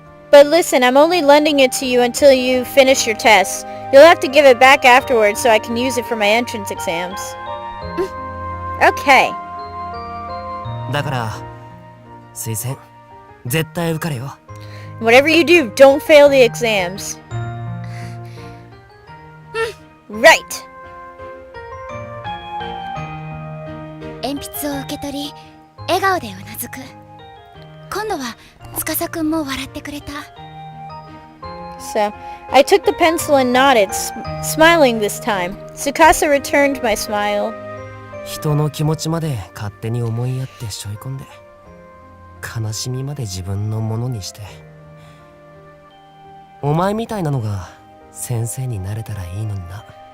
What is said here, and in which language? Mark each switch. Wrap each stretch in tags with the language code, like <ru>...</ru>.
<en>But listen, I'm only lending it to you until you finish your tests. You'll have to give it back afterwards so I can use it for my entrance exams. Okay.</en> <ja>だから推薦絶対受かれよ。</ja> <en>Whatever you do, don't fail the exams. Right.</en> <ja>鉛筆を受け取り笑顔でうなずく。今度は司くんも笑ってくれた。</ja> <en>So, I took the pencil and nodded, smiling this time. Tsukasa returned my smile.</en> <ja>人の気持ちまで勝手に思いやって背負い込んで悲しみまで自分のものにして、お前みたいなのが先生になれたらいいのにな。</ja>